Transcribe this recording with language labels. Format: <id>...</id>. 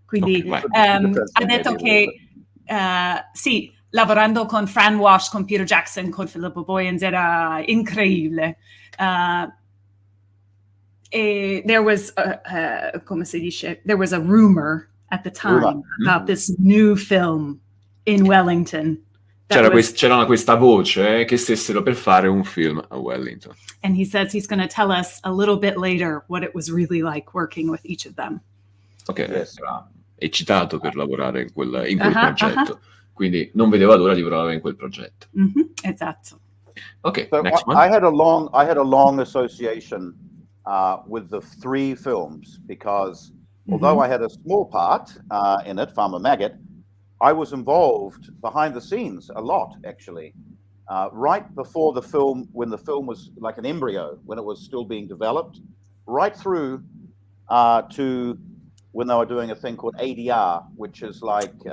<it>Quindi ha detto che sì, lavorando con Fran Walsh, con Peter Jackson, con Philippa Boyens era incredibile.</it> <en>There was</en> <it>come si dice?</it> <en>There was a rumor at the time about this new film in Wellington.</en> <it>C'era questa voce che stessero per fare un film a Wellington.</it> <en>And he says he's going to tell us a little bit later what it was really like working with each of them.</en> <it>Ok, era eccitato per lavorare in quel progetto. Quindi non vedeva l'ora di lavorare in quel progetto. Esatto. Okay,</it> <en>So next one. I had a long association with the 3 films because although I had a small part in it, Fattore Maggot, I was involved behind the scenes a lot, actually. Right before the film, when the film was like an embryo, when it was still being developed, right through to when they were doing a thing called ADR, which is like</en>